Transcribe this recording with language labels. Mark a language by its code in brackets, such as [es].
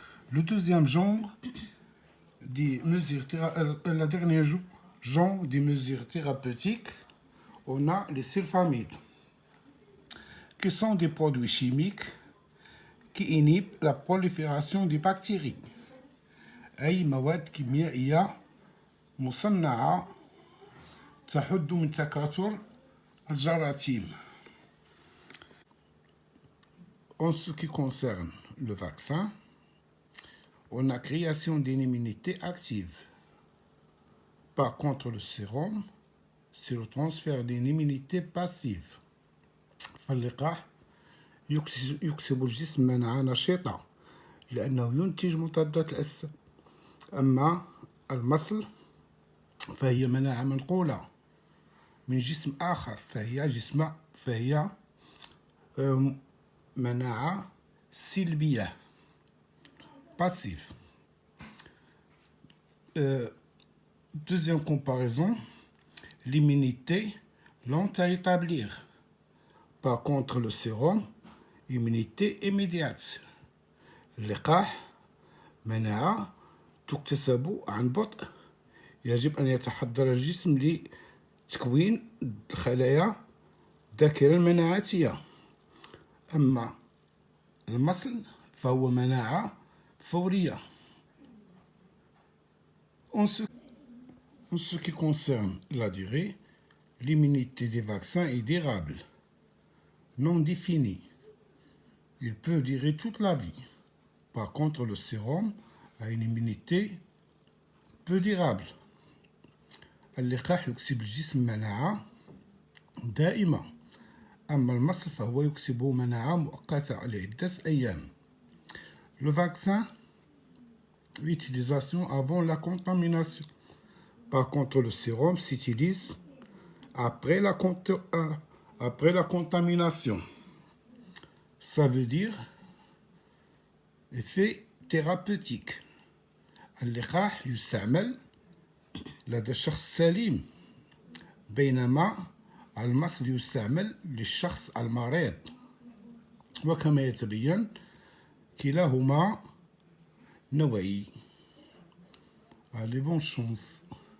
[fr] Le deuxième genre des mesures le dernier genre des mesures thérapeutiques, on a les sulfamides, qui sont des produits chimiques qui inhibent la prolifération des bactéries. [ar] أي مواد كيميائية مصنعة تحد من تكاثر الجراثيم. [fr] En ce qui concerne le vaccin, on a création d'une immunité active. Par contre, le sérum, c'est le transfert d'une immunité passive. [ar] فاللقاح يكسب الجسم مناعة نشيطة لأنه ينتج مضادات الأجسام. أما المصل فهي مناعة منقولة من جسم آخر، فهي مناعة سلبية passive. [fr] Deuxième comparaison, l'immunité lente à établir. Par contre, le sérum, immunité immédiate. [ar] اللقاح مناعة تكتسب عن بطء، يجب أن يتحضر الجسم لتكوين خلايا الذاكرة المناعتية. أما المصل فهو مناعة فورية. [fr] En ce qui concerne la durée, l'immunité des vaccins est durable, non définie. Il peut durer toute la vie. Par contre, le sérum a une immunité peu durable. [ar] اللقاح يكسب الجسم مناعة دائمة، أما المصل فهو يكسب مناعة مؤقتة لعدة أيام. [fr] Le vaccin, l'utilisation avant la contamination. Par contre, le sérum s'utilise après la contamination. Ça veut dire effet thérapeutique. [ar] اللقاح يستعمل لدى الشخص السليم، بينما المصل يستعمل للشخص المريض. وكما يتبين كلاهما نوعي. [fr] Allez, bonne chance.